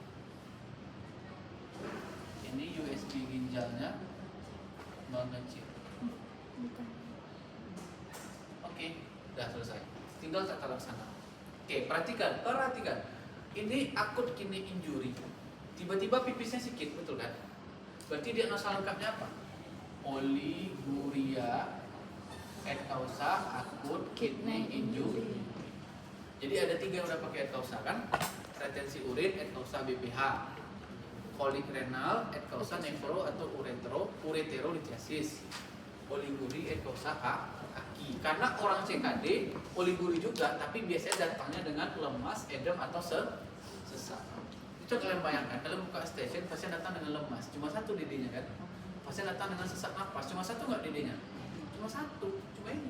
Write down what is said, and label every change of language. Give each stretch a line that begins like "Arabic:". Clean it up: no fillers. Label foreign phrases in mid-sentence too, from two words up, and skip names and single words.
Indonesian: Ini USG ginjalnya mengecil. Oke, udah selesai. Tinggal tata laksana. Oke, perhatikan. Ini akut
English: kidney injury.
Indonesian: Tiba-tiba pipisnya sikit, betul kan? Berarti diagnosa lengkapnya apa? Oliguria
Latin: et causa
Indonesian: akut
English: kidney injury.
Indonesian: Jadi ada 3 yang udah pakai
Latin: et causa
Indonesian: kan? Retensi urin
Latin: et causa
Indonesian: BPH, kolik renal
Latin: et causa
Indonesian: nefro atau ureterolithiasis, oliguri
Latin: et causa
Indonesian: aki. Karena orang CKD oliguri juga, tapi biasanya datangnya dengan lemas, edem atau sesak. Itu kalian bayangkan, kalian buka stasiun pasien datang dengan lemas, cuma 1 dedenya kan? Pasien datang dengan sesak nafas, cuma 1 nggak dedenya? Cuma 1, cuma ini.